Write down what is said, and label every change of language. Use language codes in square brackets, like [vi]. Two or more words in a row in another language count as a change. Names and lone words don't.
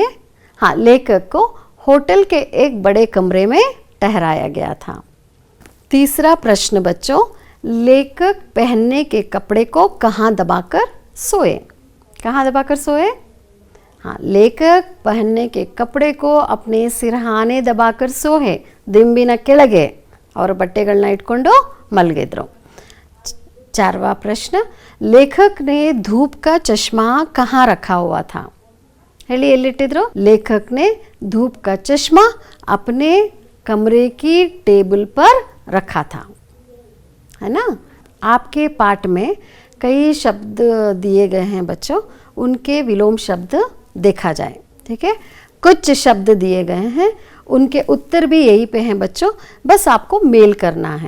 [hi] हाँ, लेखक को होटल के एक बड़े कमरे में ठहराया गया था. तीसरा प्रश्न बच्चों, लेखक पहनने के कपड़े को कहाँ दबाकर सोए. कहाँ दबाकर सोए? हाँ, लेखक पहनने के कपड़े को अपने सिरहाने दबाकर सोहे, [kn] ದಿಂಬಿನ ಕೆಳಗೆ और ಬಟ್ಟೆಗಳನ್ನ ಇಟ್ಕೊಂಡು ಮಲಗಿದ್ರು. [hi] 4वां प्रश्न, लेखक ने धूप का चश्मा कहाँ रखा हुआ था? [kn] ಹೇಳಿ ಎಲ್ಲಿಟ್ಟಿದ್ರು? [hi] लेखक ने धूप का चश्मा अपने कमरे की टेबल पर रखा था, है ना. आपके पाठ में कई शब्द दिए गए हैं बच्चों, उनके विलोम शब्द देखा जाए. ठीक है, कुछ शब्द दिए गए हैं, उनके उत्तर भी यही पे हैं बच्चों, बस आपको मेल करना है.